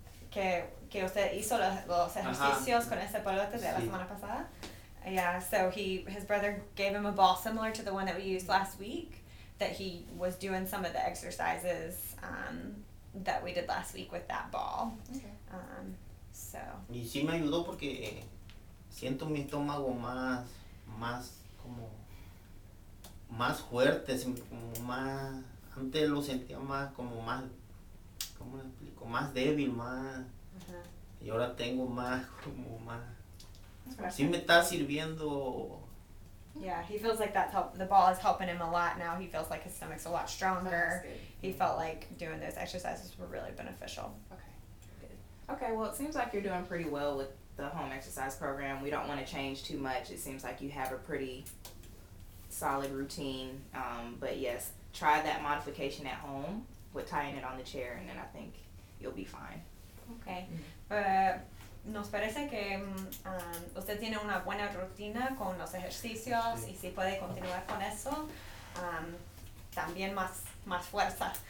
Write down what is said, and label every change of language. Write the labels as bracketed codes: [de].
[es] Que usted hizo los ejercicios con ese pelote de la Sí. semana pasada. [en] Yeah, so his brother gave him a ball similar to the one that we used last week, that he was doing some of the exercises that we did last week with that ball. Okay. So. [es] Y sí me ayudó porque siento mi estómago más como más fuerte, como más, antes lo sentía más como más, ¿cómo le explico? Más débil, más, y ahora tengo más como más, sí me está sirviendo. [en] Yeah, he feels like the ball is helping him a lot now. He feels like his stomach's a lot stronger. He felt like doing those exercises were really beneficial. Okay, good. Okay, well, it seems like you're doing pretty well with the home exercise program. We don't want to change too much. It seems like you have a pretty solid routine. But yes, try that modification at home with tying it on the chair, and then I think you'll be fine. Okay. [es] Nos parece que usted tiene una buena rutina con los ejercicios, Sí. y si puede continuar con eso, también más fuerza.